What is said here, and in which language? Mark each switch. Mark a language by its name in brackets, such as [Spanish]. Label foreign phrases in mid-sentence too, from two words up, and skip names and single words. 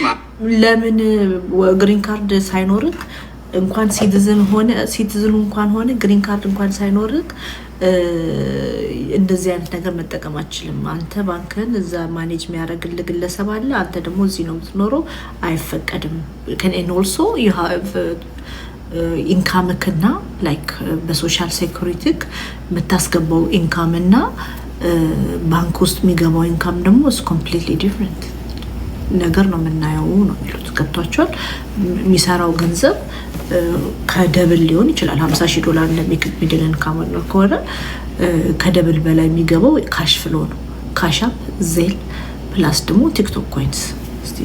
[Amharic] ለምን ግሪን ካርድ ሳይኖርክ እንኳን ሲቲዝን እንኳን ሆነ ግሪን ካርድ እንኳን ሳይኖርክ እንደዚህ አይነት ነገር መጠቀም አትችልም። አንተ ባንክን እዛ ማኔጅ የሚያደርግልህ ግለሰብ አለ። አንተ ደግሞ እዚህ ነው የምትኖረው፣ አይፈቀድም። [English] and also you [Amharic] have income እና like በሶሻል ሴኩሪቲ የምታስገባው ኢንካም እና ባንክ ውስጥ የሚገባው ኢንካም ደግሞ [English] is completely different። [Amharic] ነገር ነው የምናየው ነው የሚሉት። ገብቷቸዋል። የሚሰራው ገንዘብ ከደብል ሊሆን ይችላል። $50,000 እንደሚድነን ካመነው ከሆነ ከደብል በላይ የሚገባው ካሽ ፍሎ ነው። ካሻፕ፣ ዜል ፕላስ ደግሞ ቲክቶክ ኮይንስ። እስቲ